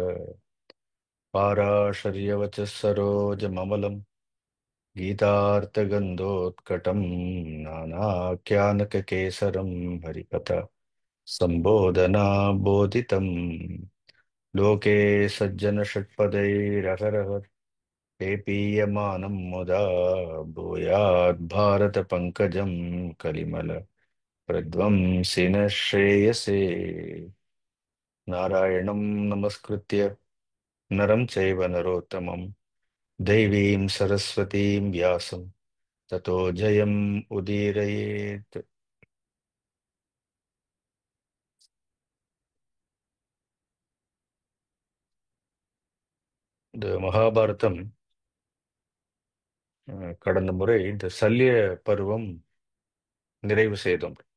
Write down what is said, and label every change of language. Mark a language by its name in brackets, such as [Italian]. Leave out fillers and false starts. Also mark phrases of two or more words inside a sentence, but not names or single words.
[Sanskrit] पाराशर्यवचः सरोजममलं गीतार्थगन्धोत्कटं नानाख्यानककेसरं हरिकथा सम्बोधना बोधितं लोके सज्जनषट्पदैरहरः पेपीयमानं मुदा भूयात् भारतपङ्कजं कलिमल प्रध्वंसिन श्रेयसे। नारायणं नमस्कृत्य नरं चैव नरोत्तमं देवीं सरस्वतीं व्यासं ततो जयम् उदीरयेत्. [Tamil] இந்த மகாபாரதம் கடந்த முறை இந்த சல்லிய பருவம் நிறைவு செய்தோம்.